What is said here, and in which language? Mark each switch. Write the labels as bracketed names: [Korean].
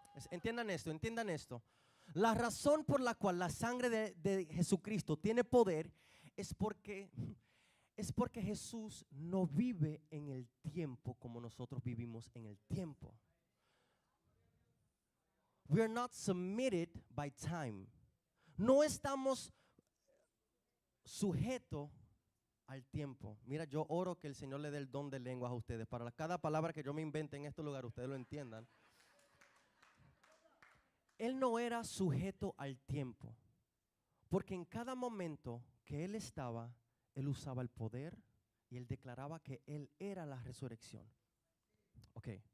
[Spanish] Entiendan esto. La razón por la cual la sangre de Jesucristo tiene poder es porque Jesús no vive en el tiempo como nosotros vivimos en el tiempo. [English] We are not submitted by time. [Spanish] No estamos sujetos al tiempo. Mira, yo oro que el Señor le dé el don de lenguas a ustedes. Para cada palabra que yo me invente en este lugar, ustedes lo entiendan. Él no era sujeto al tiempo. Porque en cada momento que Él estaba, Él usaba el poder y Él declaraba que Él era la resurrección. Ok.